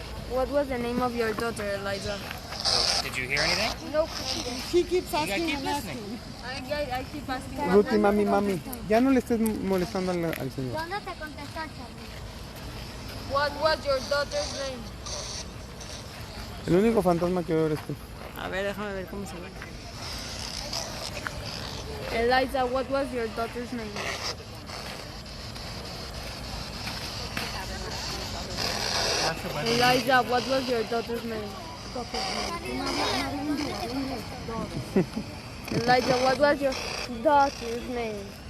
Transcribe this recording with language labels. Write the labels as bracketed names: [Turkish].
[English] What was the name of your daughter, Eliza? So, did you hear anything? Nope. She keeps You gotta asking keep and listening. asking. I keep asking. [Spanish] Ruth y mami. Ya no le estés molestando al señor. ¿Dónde te contestó Charlie? [English] What was your daughter's name? [Spanish] El único fantasma que veo eres tú. A ver, déjame ver cómo se ve. [English] Eliza, what was your daughter's name? Eliza, what was your daughter's name? Eliza, what was your daughter's name?